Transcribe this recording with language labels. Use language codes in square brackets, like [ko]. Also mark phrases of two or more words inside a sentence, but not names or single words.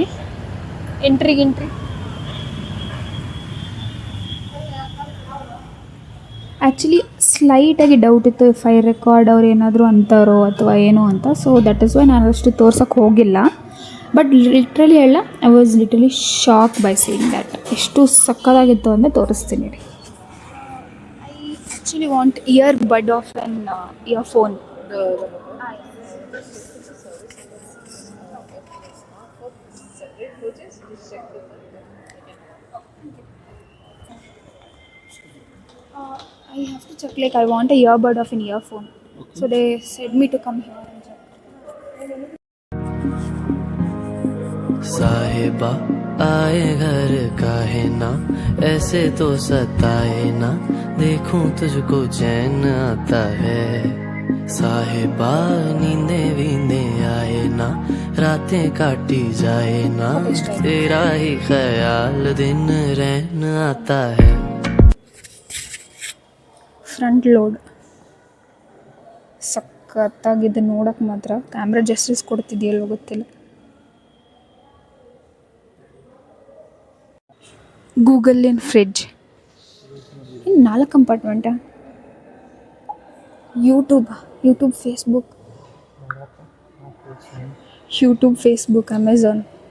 [en] entry actually [kn] ಸ್ಲೈಟಾಗಿ ಡೌಟ್ ಇತ್ತು, [en] fire record [kn] ಅವ್ರು ಏನಾದರೂ ಅಂತಾರೋ ಅಥವಾ ಏನೋ ಅಂತ. [en] so that is why [kn] ನಾನು ಅಷ್ಟು ತೋರ್ಸೋಕ್ಕೆ ಹೋಗಿಲ್ಲ. [en] but literally ಹೇಳ, I was literally shock by seeing that. [kn] ಎಷ್ಟು ಸಕ್ಕತ್ತಾಗಿತ್ತು ಅಂದರೆ ತೋರಿಸ್ತೀನಿ ರೀ. [en] I actually want ear bud of an earphone. I have to check, like I want a earbud of an earphone. Okay. So they said me to come here and check. [hi] साहिबा आए घर काहे ना, ऐसे तो सताए ना, देखूं तुझको चैन आता है. साहिबा नींदे वींदे आए ना, रातें काटी जाए ना, तेरा ही ख्याल दिन रहन आता है. [en] front load [kn] ಸಖತ್ತಾಗಿದೆ ನೋಡೋಕೆ ಮಾತ್ರ. [en] camera justice [kn] ಕೊಡ್ತಿದೆಯಲ್ಲೋ ಗೊತ್ತಿಲ್ಲ. [en] Google in fridge. [kn] ಇನ್ನು 4 ಕಂಪಾರ್ಟ್ಮೆಂಟಾ? ಯೂಟ್ಯೂಬ್ ಫೇಸ್ಬುಕ್ ಅಮೆಝಾನ್.